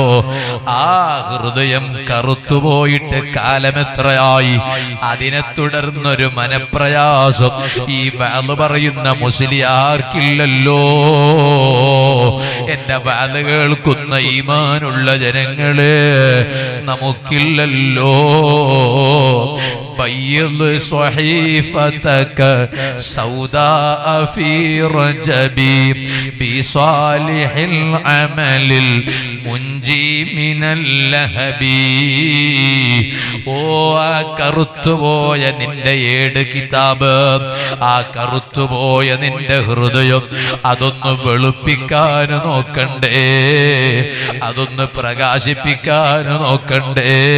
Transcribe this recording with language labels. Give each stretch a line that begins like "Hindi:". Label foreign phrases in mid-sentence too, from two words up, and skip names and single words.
Malayalam: ആ ഹൃദയം കറുത്തുപോയിട്ട് കാലമെത്രയായി? അതിനെ തുടർന്നൊരു മനപ്രയാസം ഈ വഅദ് പറയുന്ന മുസ്ലിയാർക്കില്ലല്ലോ. എന്റെ വഅദ് കേൾക്കുന്ന ഈമാനുള്ള ജനങ്ങളെ നമുക്കില്ലല്ലോ.
Arabic: بيض صحيفتك سوداء في رجبي بصالح العمل المنجي من اللهب.
Malayalam: ഓ ആ കറുത്തുപോയ നിന്റെ ഏട് കിതാബ്, ആ കറുത്തുപോയ നിന്റെ ഹൃദയം അതൊന്ന് വെളുപ്പിക്കാൻ നോക്കണ്ടേ, അതൊന്ന് പ്രകാശിപ്പിക്കാൻ നോക്കണ്ടേ.